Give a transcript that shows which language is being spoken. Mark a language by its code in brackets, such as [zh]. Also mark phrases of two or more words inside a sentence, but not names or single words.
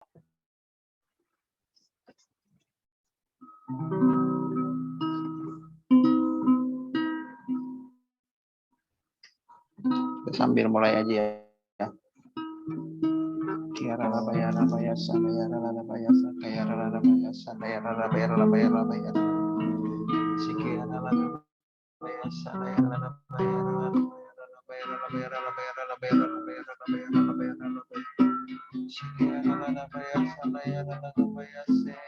[id] Sambil mulai aja ya. Kiara labaya labaya sanaya labaya sakaya labaya sanaya labaya labaya labaya. Sikiara labaya sanaya labaya labaya labaya labaya labaya. Sikiara labaya sanaya labaya se.